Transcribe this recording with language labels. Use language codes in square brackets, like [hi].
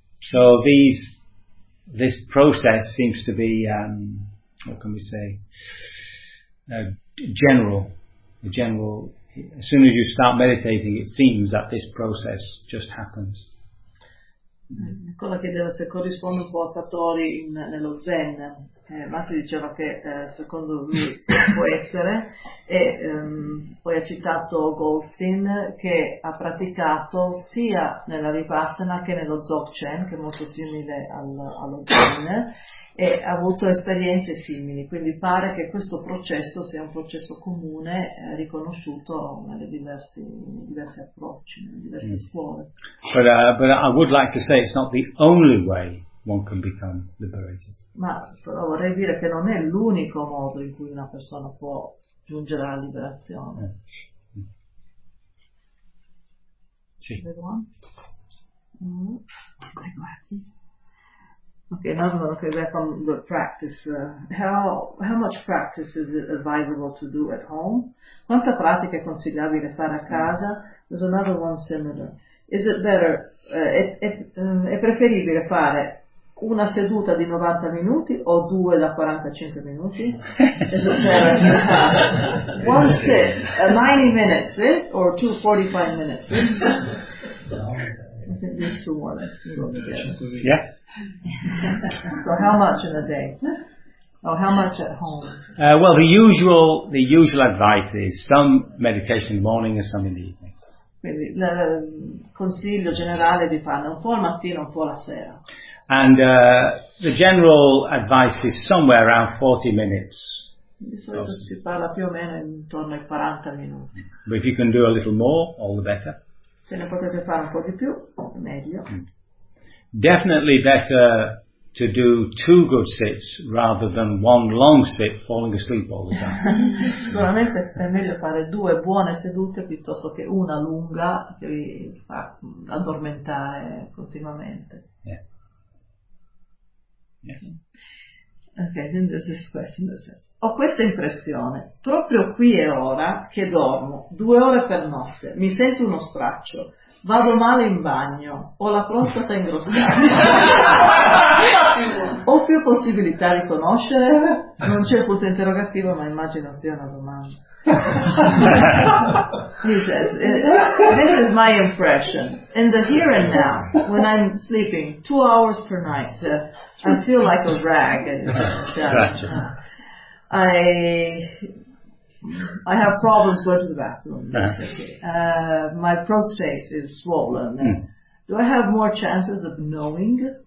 [en] So this process seems to be, general. As soon as you start meditating, it seems that this process just happens. [it] Quello che si corrisponde un po' a Satori nello Zen, Marco diceva che secondo lui può essere, e poi ha citato Goldstein che ha praticato sia nella Vipassana che nello Dzogchen, che è molto simile allo Zen, e ha avuto esperienze simili, quindi pare che questo processo sia un processo comune riconosciuto nelle diversi approcci, nelle diverse scuole. [en] But I would like to say it's not the only way one can become liberated. [it] Ma però vorrei dire che non è l'unico modo in cui una persona può giungere alla liberazione. Sì. [en] Okay, another one. Okay, back on the practice. How much practice is it advisable to do at home? [it] Quanta pratica è consigliabile fare a casa? [en] There's another one similar. Is it better, [it] è preferibile fare una seduta di 90 minuti o due da 45 minuti? [en] Is it better to have one sit, 90 minutes sit, or two 45 minutes sit? I think two more minutes. Yeah. So how much in a day? Or how much at home? Well, the usual advice is some meditation in the morning and some in the evening. [it] Quindi il consiglio generale di farne un po' al mattino, un po' la sera. [en] And the general advice is somewhere around 40 minutes. [it] Di solito si parla più o meno intorno ai 40 minuti. [en] But if you can do a little more, all the better. [it] Se ne potete fare un po' di più, meglio. [en] Definitely better to do two good sits rather than one long sit falling asleep all the time. [it] Sicuramente è meglio fare due buone sedute piuttosto che una lunga che vi fa addormentare continuamente. [en] Yeah. Okay, then there's this question that says, [it] ho questa impressione, proprio qui e ora che dormo, 2 ore per notte, mi sento uno straccio. Vado male in bagno, ho la prostata ingrossata. Ho più possibilità di conoscere? Non c'è il punto interrogativo, ma immagino sia una domanda. [en] He says, this is my impression. In the here and now, when I'm sleeping 2 hours per night, I feel like a rag. I have problems going to the bathroom. My prostate is swollen. Mm. Do I have more chances of knowing?